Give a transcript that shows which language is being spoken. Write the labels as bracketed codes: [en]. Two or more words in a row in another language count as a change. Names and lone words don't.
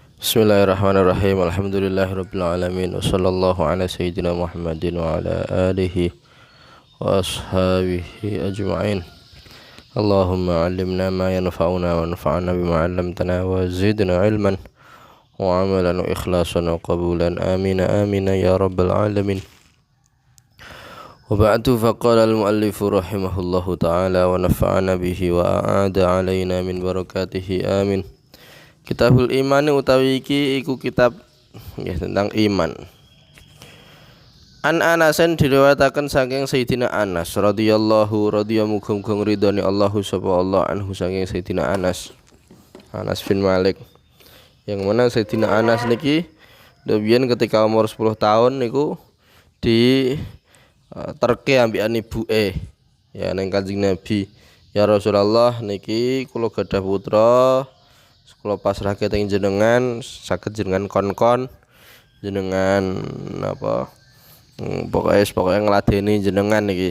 [ar] بسم الله الرحمن الرحيم. الحمد لله رب العالمين. وصلى الله على سيدنا محمد وعلى آله وأصحابه أجمعين. اللهم علمنا ما ينفعنا وانفعنا بما علمتنا وزدنا علما وعملا وإخلاصا وقبولا. آمين آمين يا رب العالمين. وبعد، فقال المؤلف رحمه الله تعالى ونفعنا به وأعاد علينا من بركاته. Amin. [jv] Kitabul Iman utawi iki iku [id] kitab tentang iman. [jv] An Anasen diriwayataken saking Sayyidina Anas radhiyallahu muga-muga ridhoni Allahu sapa Allah anhu saking Sayyidina Anas bin Malik. [id] Yang mana [jv] Sayyidina Anas niki biyen [id] ketika umur 10 tahun [jv] niku di terke ambikan ibuke ya ning Kanjeng Nabi. Ya Rasulullah, niki kula gadah putra, kalau pasrahke teng jenengan saged jenengan kon-kon jenengan apa pokoknya ngladeni jenengan niki.